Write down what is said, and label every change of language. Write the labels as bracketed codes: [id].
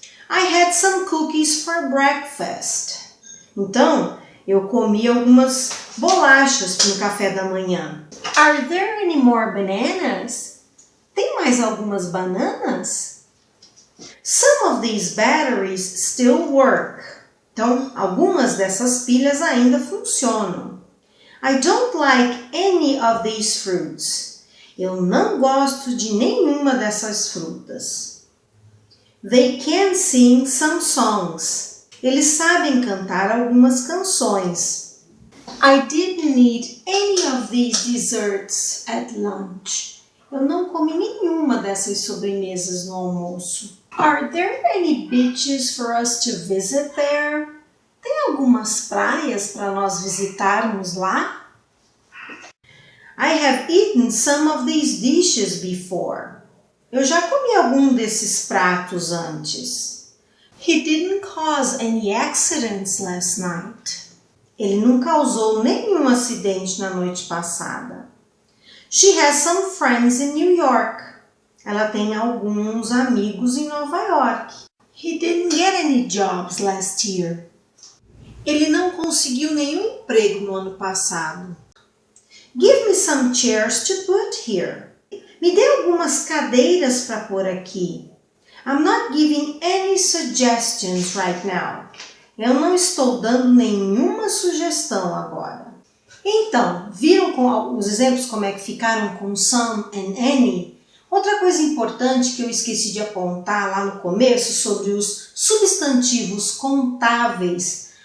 [en] I had some cookies for breakfast. [pt] Então, eu comi algumas bolachas no café da manhã. [en] Are there any more bananas? [pt] Tem mais algumas bananas? [en] Some of these batteries still work. [pt] Então, algumas dessas pilhas ainda funcionam. [en] I don't like any of these fruits. [pt] Eu não gosto de nenhuma dessas frutas. [en] They can sing some songs. [pt] Eles sabem cantar algumas canções. [en] I didn't eat any of these desserts at lunch. [pt] Eu não comi nenhuma dessas sobremesas no almoço. [en] Are there any beaches for us to visit there? [pt] Tem algumas praias para nós visitarmos lá? [en] I have eaten some of these dishes before. [pt] Eu já comi algum desses pratos antes. [en] He didn't cause any accidents last night. [pt] Ele não causou nenhum acidente na noite passada. [en] She has some friends in New York. [pt] Ela tem alguns amigos em Nova York. [en] He didn't get any jobs last year. [pt] Ele não conseguiu nenhum emprego no ano passado. [en] Give me some chairs to put here. [pt] Me dê algumas cadeiras para pôr aqui. [en] I'm not giving any suggestions right now. [pt] Eu não estou dando nenhuma sugestão agora. Então, viram com os exemplos como é que ficaram com some and any? Outra coisa importante que eu esqueci de apontar lá no começo sobre os substantivos contáveis.